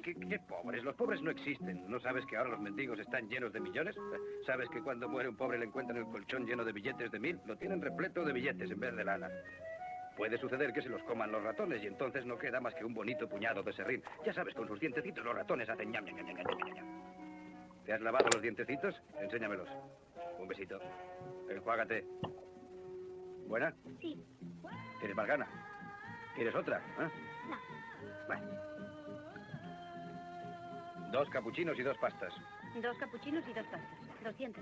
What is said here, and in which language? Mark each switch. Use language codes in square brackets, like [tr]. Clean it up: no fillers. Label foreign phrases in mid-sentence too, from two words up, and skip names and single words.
[es] ¿Qué pobres? Los pobres no existen. ¿No sabes que ahora los mendigos están llenos de millones? ¿Sabes que cuando muere un pobre le encuentran el colchón lleno de billetes de 1000? Lo tienen repleto de billetes en vez de lana. Puede suceder que se los coman los ratones y entonces no queda más que un bonito puñado de serrín. Ya sabes, con sus dientecitos los ratones hacen ñam, ñam, ñam, ñam, ñam, ñam. ¿Te has lavado los dientecitos? Enséñamelos. Un besito. Enjuágate. ¿Buena? Sí. ¿Tienes más gana? ¿Quieres otra? ¿Eh? No. Bueno. 2 capuchinos y 2 pastas. 2 capuchinos y 2 pastas. 200.